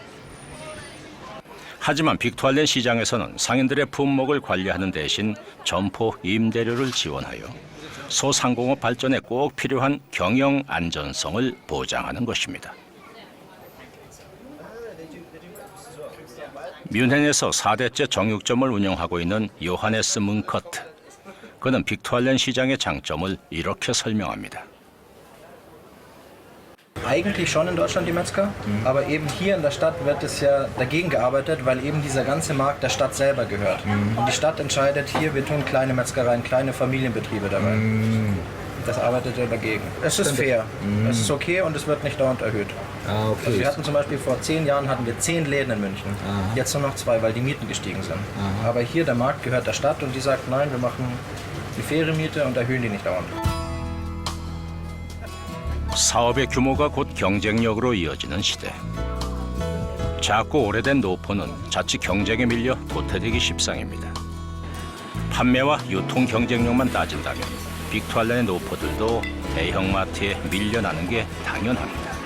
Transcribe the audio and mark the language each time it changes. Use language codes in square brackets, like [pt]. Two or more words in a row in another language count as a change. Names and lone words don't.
[ko] 하지만 빅투알렌 시장에서는 상인들의 품목을 관리하는 대신 점포 임대료를 지원하여 소상공업 발전에 꼭 필요한 경영 안전성을 보장하는 것입니다. 뮌헨에서 4대째 정육점을 운영하고 있는 요하네스 문커트. 그는 빅투알렌 시장의 장점을 이렇게 설명합니다. [de] Eigentlich schon in Deutschland die Metzger, aber eben hier in der Stadt wird es ja dagegen gearbeitet, weil eben dieser ganze Markt der Stadt selber gehört. Und die Stadt entscheidet, hier wir tun kleine Metzgereien, kleine Familienbetriebe dabei. Das arbeitet er dagegen. Es ist fair, es ist okay und es wird nicht dauernd erhöht. Okay. Also wir hatten zum Beispiel vor 10 Jahren hatten wir 10 Läden in München, jetzt nur noch 2, weil die Mieten gestiegen sind. Aber hier der Markt gehört der Stadt und die sagt, nein, wir machen die faire Miete und erhöhen die nicht dauernd. [ko] 사업의 규모가 곧 경쟁력으로 이어지는 시대. 작고 오래된 노포는 자칫 경쟁에 밀려 도태되기 십상입니다. 판매와 유통 경쟁력만 따진다면 빅투알렌의 노포들도 대형마트에 밀려나는 게 당연합니다.